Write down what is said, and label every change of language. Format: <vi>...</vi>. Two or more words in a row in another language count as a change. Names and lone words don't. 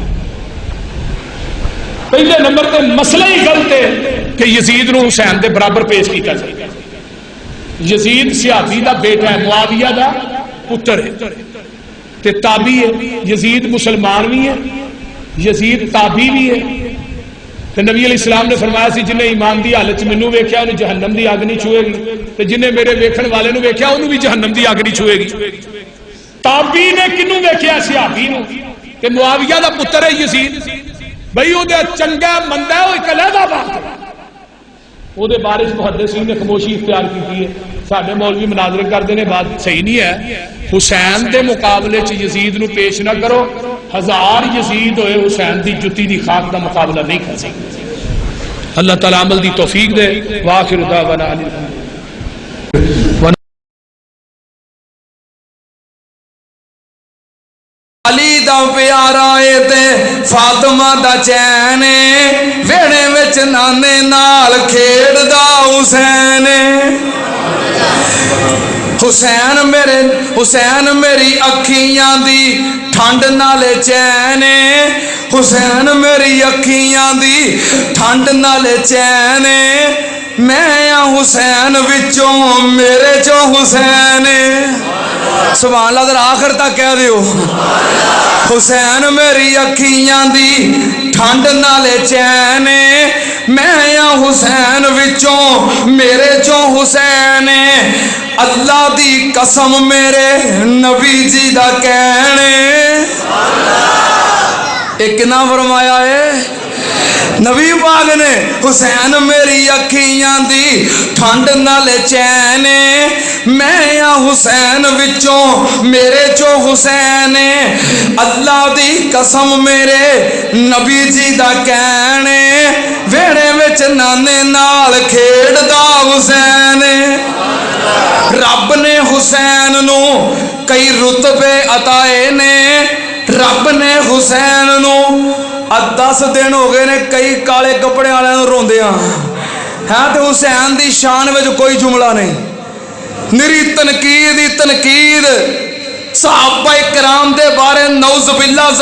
<pa>پہلے نمبر تے مسئلہ ہی غلط ہے کہ یزید نو حسین دے برابر پیش کیتا جائے. یزید صحابی دا بیٹا ہے معاویہ دا پتر ہے تے تابعی ہے.</pa> <ur>یزید مسلمان بھی ہے یزید تابعی بھی ہے.</ur> <pa>تو نبی</pa> <ar>علیہ السلام</ar> <pa>نے فرمایا سی جنہیں ایمان دی حالت مینوں ویکھیا انہیں جہنم دی آگ نہیں چھوئے گی تو جنہیں میرے ویکھن والے نو ویکھیا انہوں بھی جہنم دی آگ نہیں چھوئے گی. تابعی نے کنوں ویکھیا صحابی نو کہ معاویہ دا پتر ہے یزید بھئی او دے چنگا مندہ ہے</pa> <ur>وہ ایک علیحدہ بات ہے. وہ دے بارے محدثین نے خاموشی اختیار کی ہے.</ur> <pa>ساڈے مولوی مناظرے کردے نے</pa> <ur>بات صحیح نہیں ہے.</ur> <pa>حسین دے مقابلے چ یزید نو پیش نہ کرو. 1000 یزید ہوئے حسین دی جتی دی خاک دا مقابلہ نہیں کر سکتے. اللہ تعالی عمل دی توفیق دے.</pa> <ar>وآخر دعوانا</ar> <pa>دا پیارا ہے تے فاطمہ دا چین ہے ویڑے وچ نانے نال کھیڑ دا حسین حسین میری اکھیاں دی ٹھنڈ نالے چین حسین میری اکھیاں دی ٹھنڈ نالے چین میں حسین وچوں میرے چو حسین</pa> <ar>سبحان اللہ</ar> <pa>ذرا آخر تک کہہ دیو حسین میری اکھیاں دی ٹھنڈ نالے چین میں حسین وچوں میرے چو حسین اللہ دی قسم میرے نبی جی دا کہنے ایک نہ فرمایا ہے نبی پاک نے حسین میری اکھیاں دی ٹھنڈ نالے چین میں حسین وچوں میرے چو حسین اللہ دی قسم میرے نبی جی دا کہنے ویڑے وچ نانے نال کھیڑ دا حسین رب نے حسین نو کئی رتبے عطائے نے رب نے حسین نو 10 دن ہو گئے نے کئی کالے کپڑے والے روندیاں ہاں تے حسین دی شان وچ کوئی جملہ نہیں نری تنقید صحابہ کرام دے بارے</pa> <ar>نعوذ باللہ</ar>